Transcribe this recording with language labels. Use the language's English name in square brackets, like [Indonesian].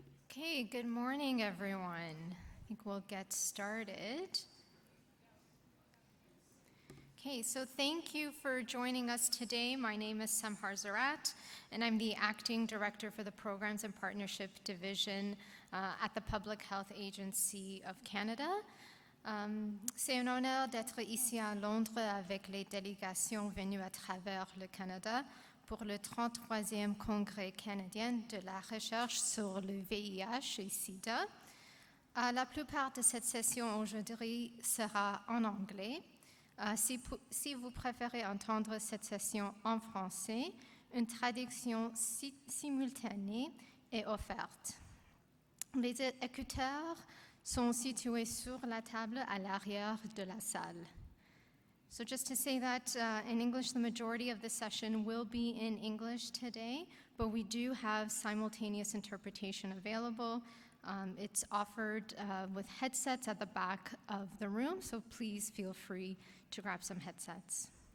[English] Okay, good morning, everyone. I think we'll get started. Okay, so thank you for joining us today. My name is Samhar Zarat, and I'm the Acting Director for the Programs and Partnership Division at the Public Health Agency of Canada. [French] C'est un honneur d'être ici à Londres avec les délégations venues à travers le Canada pour le 33e Congrès canadien de la recherche sur le VIH et SIDA. La plupart de cette session aujourd'hui sera en anglais. Si vous préférez entendre cette session en français, une traduction simultanée est offerte. Les écouteurs sont situés sur la table à l'arrière de la salle. [English] So just to say that in English, the majority of the session will be in English today, but we do have simultaneous interpretation available. It's offered with headsets at the back of the room, so please feel free to grab some headsets.